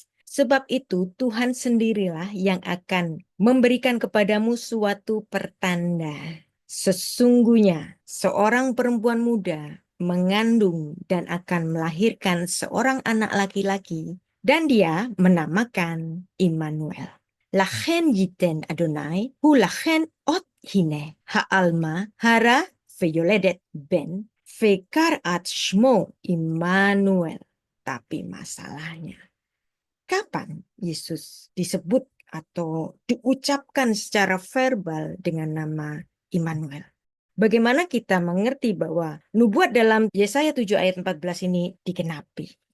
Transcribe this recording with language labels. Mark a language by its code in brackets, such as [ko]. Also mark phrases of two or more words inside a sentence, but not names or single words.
[id] Sebab itu Tuhan sendirilah yang akan memberikan kepadamu suatu pertanda. Sesungguhnya seorang perempuan muda mengandung dan akan melahirkan seorang anak laki-laki dan dia menamakan Immanuel. [he] לכן יתן אדוני הוא לכן אות הנה העלמה הרה וילדת בן וקראת שמו עמנואל. [id] Tapi masalahnya, kapan Yesus disebut atau diucapkan secara verbal dengan nama Immanuel? Bagaimana kita mengerti bahwa nubuat dalam Yesaya 7 ayat 14 ini dikenapi?